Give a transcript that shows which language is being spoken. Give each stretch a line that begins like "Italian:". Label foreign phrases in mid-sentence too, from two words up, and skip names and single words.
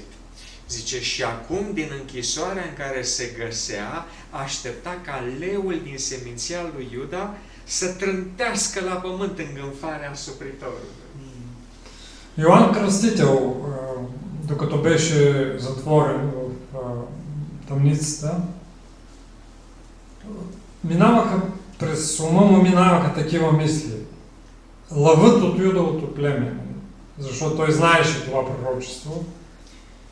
Romanian: Zice, și acum, din închisoarea în care se găsea, aștepta ca leul din seminția lui Iuda să trântească la pământ îngânfarea supritorului.
Bulgarian: Йоан Кръстител, докато беше затворен в тъмницата, през ума му минаваха такива мисли. Лъвът от Юдовото племе, защото той знаеше това пророчество.